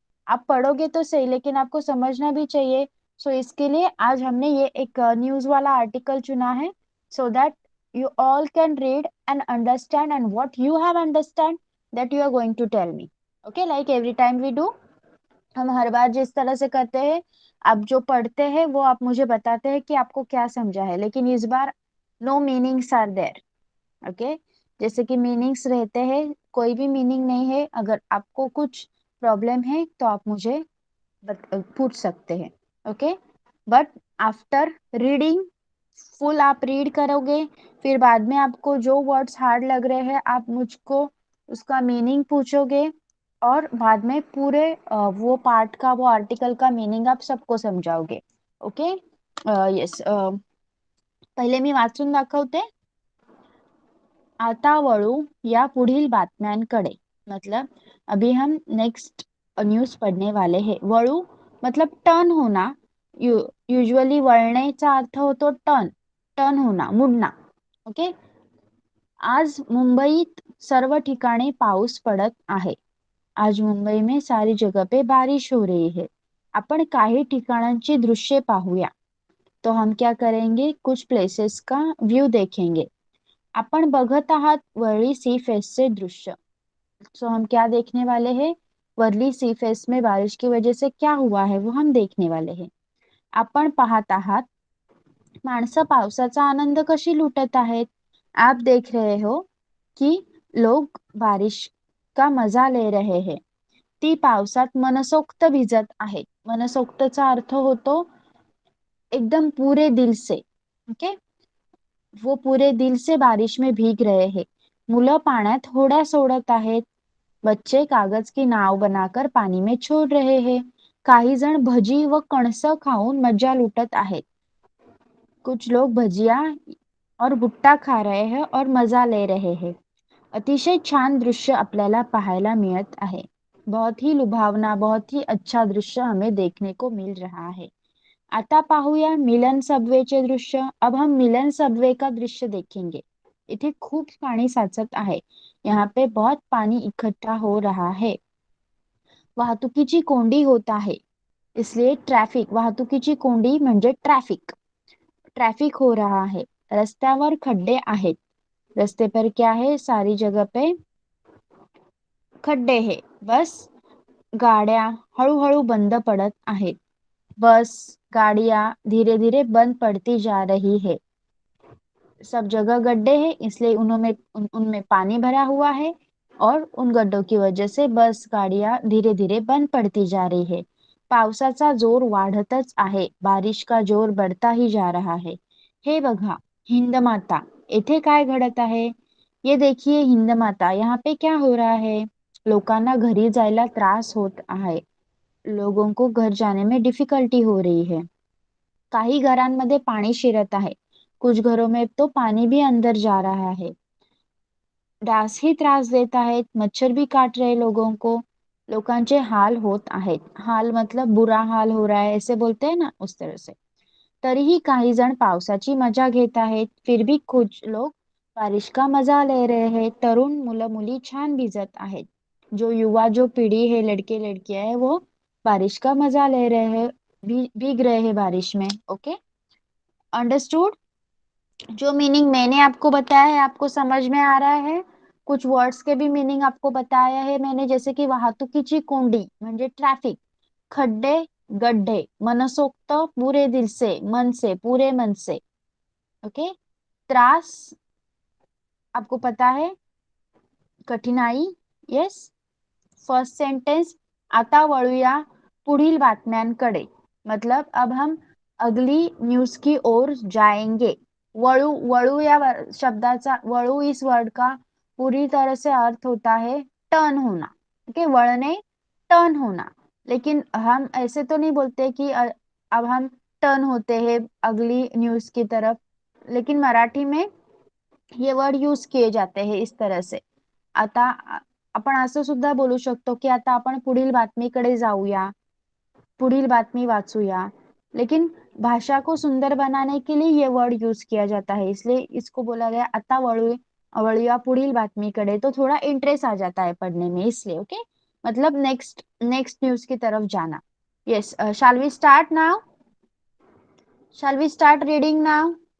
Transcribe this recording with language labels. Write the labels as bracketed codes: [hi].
[hi] आप पढ़ोगे तो सही, लेकिन आपको समझना भी चाहिए. सो इसके लिए आज हमने ये एक न्यूज़ वाला आर्टिकल चुना है, [en] So that you all can read and understand, and what you have understand that you are going to tell me. Okay, like every time we do, [hi] हम हर बार जिस तरह से करते हैं, आप जो पढ़ते हैं वो आप मुझे बताते हैं कि आपको क्या समझा है, लेकिन इस बार [en] No meanings are there. [hi] Okay. जैसे कि मीनिंग्स रहते हैं, कोई भी मीनिंग नहीं है. अगर आपको कुछ प्रॉब्लम है तो आप मुझे पूछ सकते हैं. Okay. [en] but after reading full [hi] आप रीड करोगे, फिर बाद में आपको जो वर्ड्स हार्ड लग रहे हैं आप मुझको उसका मीनिंग पूछोगे, और बाद में पूरे वो पार्ट का, वो आर्टिकल का मीनिंग आप सबको समझाओगे. [mr] ओके. येस. पहिले मी वाचून दाखवते. आता वळू या पुढील बातम्यांकडे. [hi] मतलब अभी हम नेक्स्ट न्यूज पढ़ने वाले हैं. वळू मतलब टर्न होना. [mr] यूजुअली वळण्याचा अर्थ होतो [hi] टर्न, टर्न होना, मुड़ना. [mr] ओके. आज मुंबईत सर्व ठिकाणी पाऊस पडत आहे. [hi] आज मुंबई में सारी जगह पे बारिश हो रही है. [mr] आपण काही ठिकाणांची दृश्ये पाहूया. [hi] तो हम क्या करेंगे, कुछ प्लेसेस का व्यू देखेंगे. [mr] आपण बघत आहात वरळी सी फेसचे दृश्य. [hi] सो हम क्या देखने वाले हैं, वर्ली सी फेस में बारिश की वजह से क्या हुआ है वो हम देखने वाले हैं. [mr] आपण पाहत आहात माणसं पावसाचा आनंद कशी लुटत आहेत. [hi] आप देख रहे हो कि लोग बारिश का मजा ले रहे हैं. [mr] ती पावसात मनसोक्त भिजत आहेत. मनसोक्तचा अर्थ होतो [hi] एकदम पूरे दिल से. ओके, वो पूरे दिल से बारिश में भीग रहे हैं. [mr] मुलं पाण्यात होड्या सोडत आहेत. [hi] बच्चे कागज की नाव बनाकर पानी में छोड़ रहे हैं. [mr] काही जण भजी व कणसं खाऊन मजा लुटत आहेत. [hi] कुछ लोग भजिया और भुट्टा खा रहे हैं और मजा ले रहे हैं. [mr] अतिशय छान दृश्य आपल्याला पाहायला मिळत आहे. [hi] बहुत ही लुभावना, बहुत ही अच्छा दृश्य हमें देखने को मिल रहा है. [mr] आता पाहूया मिलन सबवेचे दृश्य. [hi] अब हम मिलन सबवे का दृश्य देखेंगे. [mr] इथे खूप पाणी साचत आहे. [hi] यहाँ पे बहुत पानी इकट्ठा हो रहा है. [mr] वाहतुकीची कोंडी होत आहे. इसलिए ट्रॅफिक, वाहतुकीची कोंडी म्हणजे ट्रॅफिक. [hi] ट्रैफिक हो रहा है. [mr] रस्त्यावर खड्डे आहेत. [hi] रस्ते पर क्या है, सारी जगह पे खड्डे है. [mr] बस गाड्या हळूहळू बंद पडत आहेत. [hi] बस गाड़ियां धीरे धीरे बंद पड़ती जा रही है. सब जगह गड्ढे हैं, इसलिए उनमें पानी भरा हुआ है और उन गड्ढों की वजह से बस गाड़ियां धीरे धीरे बंद पड़ती जा रही है. [mr] पावसाचा जोर वाढतच आहे. [hi] बारिश का जोर बढ़ता ही जा रहा है. [mr] हे बघा हिंदमाता, येथे काय घडत आहे. [hi] ये देखिए हिंदमाता, यहाँ पे क्या हो रहा है, [mr] लोकांना घरी जायला त्रास होत आहे. [hi] लोगों को घर जाने में डिफिकल्टी हो रही है. [mr] काही घरांमध्ये पाणी शिरत आहे. [hi] कुछ घरों में तो पानी भी अंदर जा रहा है. [mr] डास ही त्रास देत आहेत. [hi] मच्छर भी काट रहे लोगों को. [mr] लोकांचे हाल होत आहेत. [hi] हाल मतलब बुरा हाल हो रहा है, ऐसे बोलते हैं ना, उस तरह से. [mr] तरीही काही जण पावसाची मजा घेत आहेत. [hi] फिर भी कुछ लोग बारिश का मजा ले रहे हैं. [mr] तरुण मुलं मुली छान भिजत आहेत. [hi] जो युवा जो पीढ़ी है, लड़के लड़कियां है, वो बारिश का मजा ले रहे हैं, भीग रहे हैं बारिश में. [en] Okay, understood. [hi] जो मीनिंग मैंने आपको बताया है आपको समझ में आ रहा है. कुछ वर्ड्स के भी मीनिंग आपको बताया है मैंने, जैसे कि [mr] वाहतुकीची कोंडी म्हणजे ट्रैफिक, [hi] खड्डे गड्ढे, मनसोक्त पूरे दिल से, मन से, पूरे मन से. ओके, त्रास आपको पता है, कठिनाई. [en] Yes. First sentence. [mr] आता वळूया पुढील बातम्यांकडे. [hi] मतलब अब हम अगली न्यूज की ओर जाएंगे. वळू, [mr] वळू या शब्दाचा, [hi] वळू इस वर्ड का पूरी तरह से अर्थ होता है टर्न होना. ओके, वळणे, टर्न होना. लेकिन हम ऐसे तो नहीं बोलते कि अब हम टर्न होते हैं अगली न्यूज की तरफ. लेकिन मराठी में ये वर्ड यूज किए जाते हैं इस तरह से. [mr] आता आपण असं सुद्धा बोलू शकतो की आता आपण पुढील बातमीकडे जाऊया, पुढील बातमी वाचूया. [hi] लेकिन भाषा को सुंदर बनाने के लिए ये वर्ड यूज किया जाता है, इसलिए इसको बोला गया [mr] आता वळूया पुढील बातमीकडे. [hi] तो थोड़ा इंटरेस्ट आ जाता है पढ़ने में, इसलिए. ओके, मतलब नेक्स्ट न्यूज की तरफ जाना. [en] Yes, shall we start now, shall we start reading now.